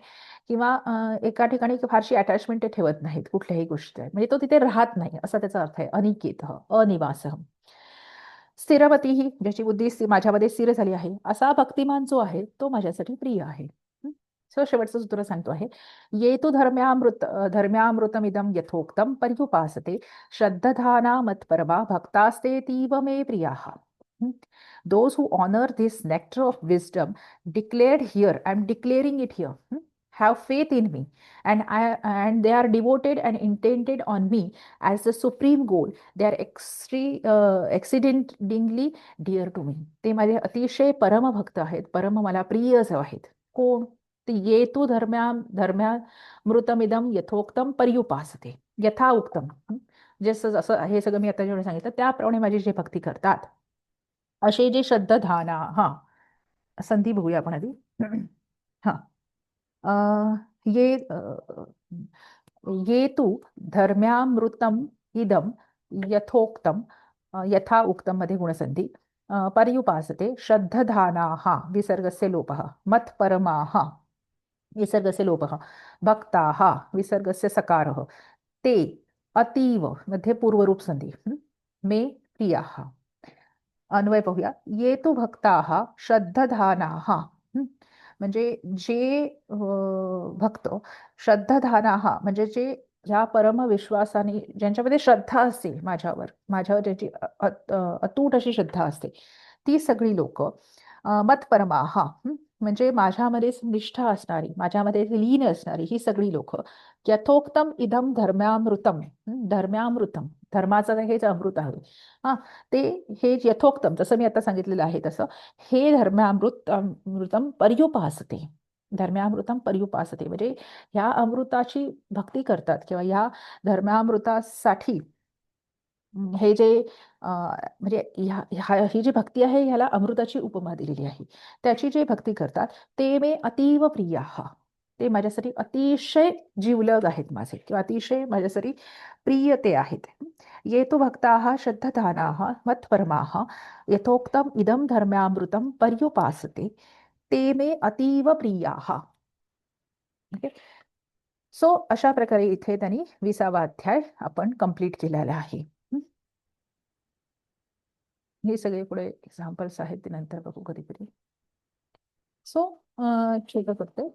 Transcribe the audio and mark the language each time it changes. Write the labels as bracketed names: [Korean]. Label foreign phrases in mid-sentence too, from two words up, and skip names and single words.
[Marathi] किंवा एका ठिकाणी फारशी अटॅचमेंट ते ठेवत नाहीत कुठल्याही गोष्टी म्हणजे तो तिथे राहत नाही असा त्याचा अर्थ आहे. [Sanskrit] अनिकेत अनिवास. [Marathi] स्थिरवती ही ज्याची बुद्धी माझ्यामध्ये स्थिर झाली आहे असा भक्तिमान जो आहे तो माझ्यासाठी प्रिय आहे. शेवटचं सूत्र सांगतो आहे. [Sanskrit] ये तु धर्म्यामृतमिदं यथोक्तं पर्युपासते श्रद्धाना मत्परमा भक्तास्ते तीव मे प्रियाः. [English] Those who honor this nectar of wisdom declared here, I'm declaring it here, have faith in me, and they are devoted and intended on me as the supreme goal. They are exceedingly dear to me. [Marathi] ते माझे अतिशय परमभक्त आहेत, परम मला प्रिय आहेत. [Sanskrit] कोण? ते ये तू धर्म्यामृतमिदम यथोक्तम पर्युपासते. यथा उक्तम, [Marathi] जसं जसं हे सगळं मी आता जेवढं सांगितलं त्याप्रमाणे माझी जे भक्ती करतात असे जे श्रद्धाना, हा संधी बघूया आपण आधी. [Sanskrit] हा ये ये तू धर्म्यामृतम इदम यथोक्तम, यथा उक्तम मध्ये गुणसंधी. पर्युपासते श्रद्धधानाः विसर्गस्य लोपः, मत्परमाः विसर्गस्य लोपः, भक्ताः विसर्गस्य सकारः, ते अतीव मध्ये पूर्वरूप संधी, मे प्रियाः. [Marathi] अन्वय पाहूया. [Sanskrit] ये तू भक्ताः श्रद्धधानाः, [Marathi] म्हणजे जे भक्त श्रद्धाधानाः म्हणजे जे ज्या परम विश्वासाने ज्यांच्यामध्ये श्रद्धा असते माझ्यावर ज्याची अतूट अशी श्रद्धा असते ती सगळी लोक. मत्परमाः म्हणजे माझ्यामध्ये निष्ठा असणारी माझ्यामध्ये लीन असणारी ही सगळी लोक. [Sanskrit] यथोक्तम इदम धर्म्यामृतम, [Marathi] धर्म्यामृतम धर्माचं हेच अमृत आहे. हा, ते हे यथोक्तम जसं मी आता सांगितलेलं आहे तसं हे अमृतम पर्युपासते. धर्म्यामृतम पर्युपासते म्हणजे ह्या अमृताची भक्ती करतात किंवा ह्या धर्मामृतासाठी हे जे म्हणजे ही जी भक्ती आहे ह्याला अमृताची उपमा दिलेली आहे. त्याची जे भक्ती करतात ते [Sanskrit] मे अतीव प्रियाः, [Marathi] ते माझ्यासाठी अतिशय जीवलग आहेत माझे किंवा अतिशय माझ्यासाठी प्रिय ते आहेत. [Sanskrit] ये तु भक्ताः श्रद्धधानाः मत्परमाः यथोक्तम इदम धर्म्यामृतम पर्युपासते ते मे अतीव प्रियाः. [Marathi] ओके. सो अशा प्रकारे इथे त्यांनी 20वा अध्याय आपण कंप्लीट केलेला आहे. हे सगळे पुढे एक्झाम्पल्स आहेत ते नंतर बघू कधीतरी. सो ठीक करते.